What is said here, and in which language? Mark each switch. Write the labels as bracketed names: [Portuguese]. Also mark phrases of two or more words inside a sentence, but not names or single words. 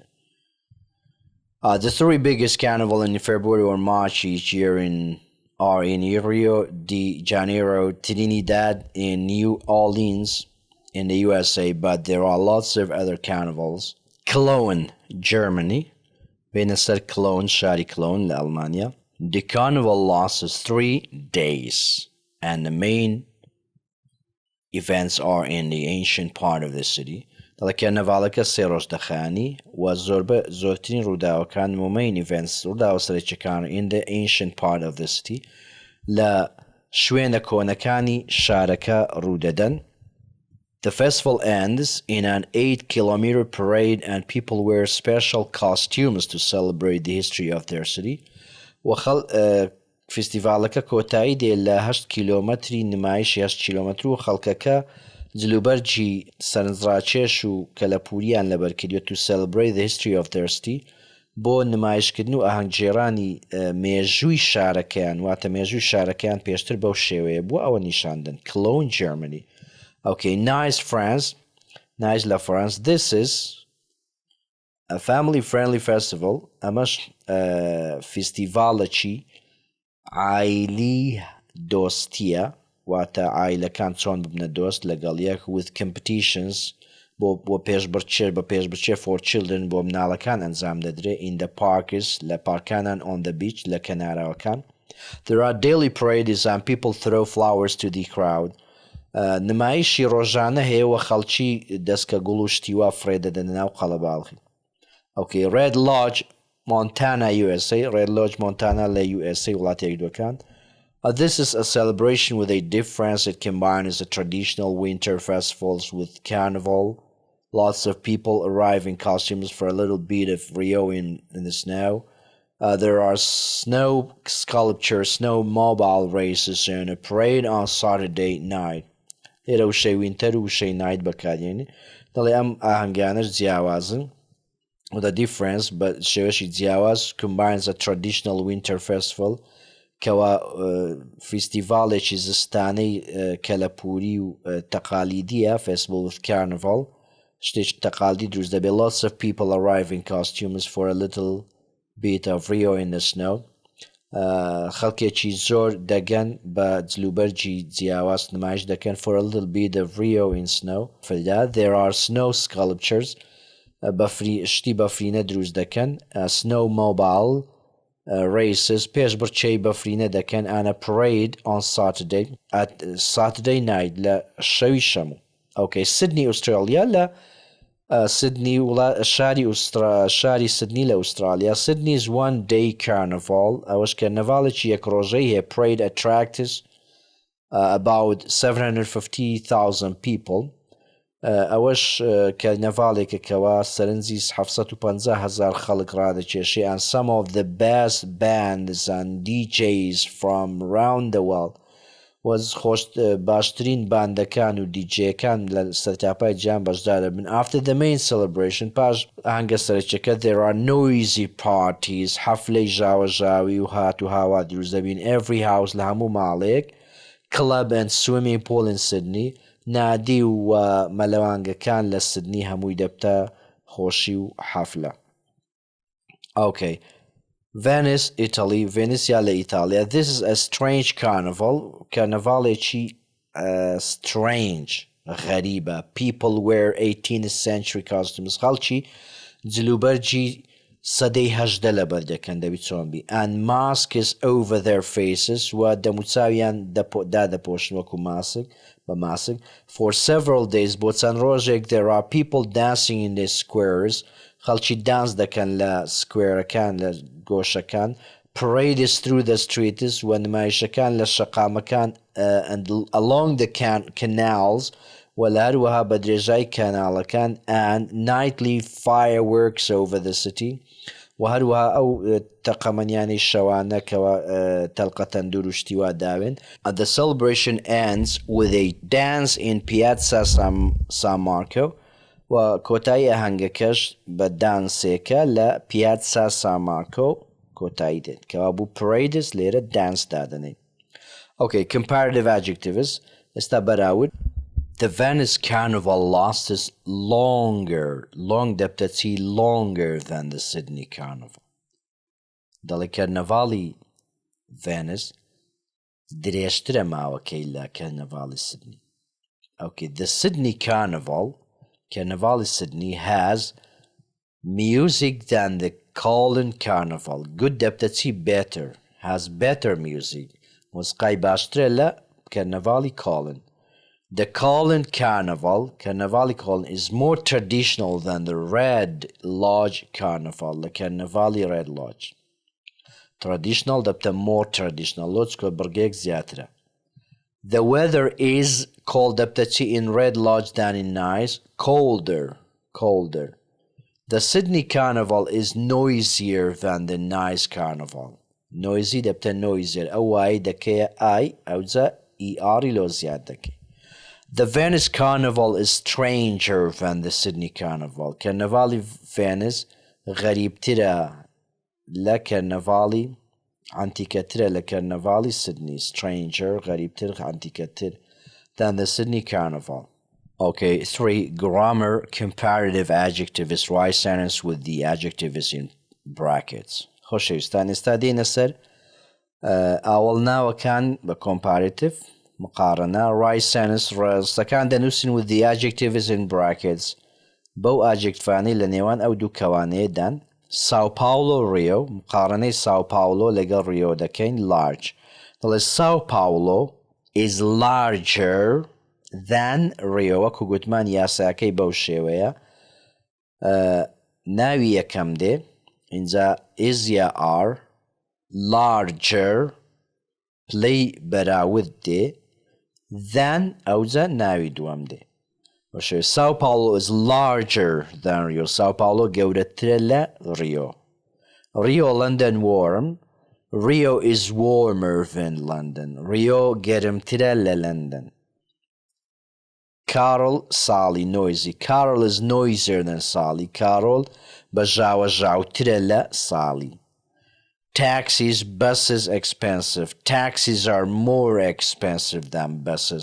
[English] The 3 biggest carnival in February or March each year in are in Rio de Janeiro, Trinidad, in New Orleans in the USA, but there are lots of other carnivals. Cologne, Germany. [Central Kurdish] Beneser Cologne, Shari Cologne, Almania. [English] The carnival lasts 3 days, and the main events are in the ancient part of the city. The carnival [Central Kurdish] سه دخانی و زورترین روداوەکان [English] main events [Central Kurdish] روداوە سەرەکیەکان [English] in the ancient part of the city [Central Kurdish] لە شوێنە کۆنەکانی شارەکە ڕوودەدەن. [English] The festival ends in an 8-kilometer parade, and people wear special costumes to celebrate the history of their city. [Central Kurdish] فستیڤالەکە کۆتایی دێ لە 8 کیلۆمەتری نمایش 8 کیلۆمەتر و خەڵکەکە جلوبەرجی سەرنجڕاکێش و کەلەپوریان لەبەرکردووە [English] to celebrate the history of their city [Central Kurdish] بۆ نمایشکردن و ئاهەنگگێڕانی مێژووی شارەکەیان واتە مێژووی شارەکەیان پێشتر بەو شێوەیە بۆ ئەوە نیشاندن. [English] Cologne, Germany. Okay, Nice, France. Nice, La France. This is a family-friendly festival. [Central Kurdish] ئەمەش فستیڤالێکی عایلی دۆستیە واتە عایلەکان چۆن ببنە دۆست لەگەڵ یەک [English] with competitions [Central Kurdish] بۆ پێشبڕکێ [English] for children [Central Kurdish] بۆ مناڵەکان ئەنجام دەدرێت [English] in the parks [Central Kurdish] لە پارکانان [English] on the beach [Central Kurdish] لە کەناراوەکان. [English] There are daily parades and people throw flowers to the crowd. [Central Kurdish] نمایشی ڕۆژانە هەیە و خەڵکی دەستکە گوڵ و شتیوا فرێدەدەن ناو قەڵەباڵغی. [English] Okay, Red Lodge, Montana, USA. Red Lodge, Montana, [Central Kurdish] لە USA وڵاتی یەکدووەکان. [English] This is a celebration with a difference. It combines the traditional winter festivals with carnival. Lots of people arrive in costumes for a little bit of Rio in the snow. There are snow sculptures, snow mobile races, and a parade on Saturday night. [Central Kurdish] Lێرە وشەی وینتەر و وشەی نایت بەکارێنێ. دەڵێ ئەم ئاهەنگانەش جیاوازن. [English] The difference, but [Central Kurdish] شێوەشی جیاواز [English] combines a traditional winter festival [Central Kurdish] کەوا فستیڤالێکی زستانەی کەلەپوری و تەقالیدیە [English] festival with carnival [Central Kurdish] شتێکی تەقالیدی دروست دەبێت. [English] Lots of people arrive in costumes for a little bit of Rio in the snow. [Central Kurdish] خەڵکێکی زۆر دەگەن بە جلوبەرجی جیاواز نمایش دەکەن [English] for a little bit of Rio in snow. For that, there are snow sculptures. [Central Kurdish] شتی بەفرینە دروست دەکەن. [English] Snow mobile races [Central Kurdish] پێشبڕکێی بەفرینە دەکەن [English] and a parade on Saturday night [Central Kurdish] لە شەوی شەمو. Okay, Sydney, Australia. لە Sydney شاری Sydney لە ئوسترالیا. [English] Sydney's one-day carnival [Central Kurdish] ئەوەش کەرنەڤاڵێکی یەک ڕۆژەی هەیە. [English] Parade attracts about 750,000 people. [Central Kurdish] ئەوەش کەرنەڤاڵێکە کەوا سەرنجی 750,000 خەڵک ڕادەکێشێ [English] and some of the best bands and DJs from around the world [Central Kurdish] باشترین باندەکان و دیجێکان لە سەرتاپای جیهان بەشدار دەبن. [English] After the main celebration [Central Kurdish] پاش ئاهەنگە سەرەکیەکە [English] there are noisy parties [Central Kurdish] حەفلەی ژاوەژاوی و هات و هاوا دروست دەبین. [English] Every house [Central Kurdish] لە هەموو ماڵێک. [English] Club and swimming pool in Sydney. [Central Kurdish] نادی و مەلەوانگەکان لە سیدنی هەمووی دەبتە خۆشی و حەفلە. [English] Okay. Venice, Italy. [Central Kurdish] Venetia لە ئیتالیا. [English] This is a strange carnival. [Central Kurdish] کەرنەڤاڵێکی strange غەریبە. [English] People wear 18th century costumes. [Central Kurdish] خەڵکی جلوبەرجی سەدەی هەژدە لەبەر دەکەن دەبی چۆن بی. [English] And masks over their faces [Central Kurdish] و دەموچاویان دادەپۆشن وەکو ماسک بە ماسک. [English] For several days [Central Kurdish] بۆ چەند ڕۆژێک [English] there are people dancing in the squares. [Central Kurdish] خەڵکی دانس دەکەن لە سکوێرەکان لە گۆشەکان. [English] Parades through the streets [Central Kurdish] و نمایشەکان لە شەقامەکان [English] and along the canals [Central Kurdish] و لە هەروەها بە درێژای کاناڵەکان [English] and nightly fireworks over the city [Central Kurdish] و هەروەها ئەو تەقەمەنیانەی شەوانەکەوە تەلقە تەندور و شتیوا داوێن. [English] The celebration ends with a dance in Piazza San Marco [Central Kurdish] و کۆتایی ئاهەنگەکەش بە دانسێکە لە Piazza San Marco کۆتایی دێت کەوا بوو parades لێرە دانس دادنێ. [English] Okay, comparative adjectives. [Central Kurdish] ئێستا بەراورد. [English] The Venice Carnival lasts long دەبتەچی longer than the Sydney Carnival. [Central Kurdish] دەڵێ کەرنەڤاڵی Venice درێژترە ماوەکەی لە کەرنەڤاڵی سیدنی. [English] Okay, the Sydney Carnival, Carnival Sydney, has music than the Colin Carnival. Good deptati better, has better music. [Central Kurdish] موسیقای باشترە لە کەرنەڤاڵی Colin. [English] The Colin Carnival, Carnival Colin, is more traditional than the Red Lodge Carnival, the Carnival Red Lodge. Traditional دەبتە more traditional. [Central Kurdish] Lodge کۆ بڕگەیەک زیاترە. [English] The weather is cold دەبتەچی in Red Lodge than in Nice, colder. The Sydney Carnival is noisier than the Nice Carnival. Noisy دەبتە noisier. [Central Kurdish] ئەو وای دەکەیە I ئەوجا ER لۆ زیاد دەکەی. [English] The Venice Carnival is stranger than the Sydney Carnival. [Central Kurdish] کەرنەڤاڵی Venice غەریبترە لە کەرنەڤاڵی ئەنتیکەترە لە کەرنەڤاڵی Sydney. [English] Stranger [Central Kurdish] غەریبتر ئەنتیکەتر [English] than the Sydney Carnival. Okay, 3. Grammar comparative adjectives. Write sentence with the adjectives in brackets. [Central Kurdish] خۆشەویستان ئێستا دێنە سەر ئاوەڵناوەکان بە comparative مقارنە. [English] Write sentence [Central Kurdish] ڕێزەکان دەنووسین [English] with the adjectives in brackets. [Central Kurdish] بەو ئاجێکتڤانەی لە نێوان ئەو دوو کەوانەیەدان. Sao Paulo Rio مقارنەی Sao Paulo لەگەڵ Rio دەکەین large. [English] دەڵێ Sao Paulo is larger than Rio. [Central Kurdish] وەکو گوتمان یاساکەی بەو شێوەیە. ناوی یەکەم دێ اینجا is یا are larger پلەی بەراورد دێ than ئەوجا ناوی دووەم دێ. [English] Sao Paulo is larger than Rio. [Central Kurdish] Sao Paulo گەورەترە لە Rio. Rio London warm. [English] Rio is warmer than London. [Central Kurdish] Rio گەرمترە لە London. Carol Sally noisy. [English] Carol is noisier than Sally. [Central Kurdish] Carol بەژاوەژاوترە لە Sally. [English] Taxis, buses expensive. Taxis are more expensive than buses.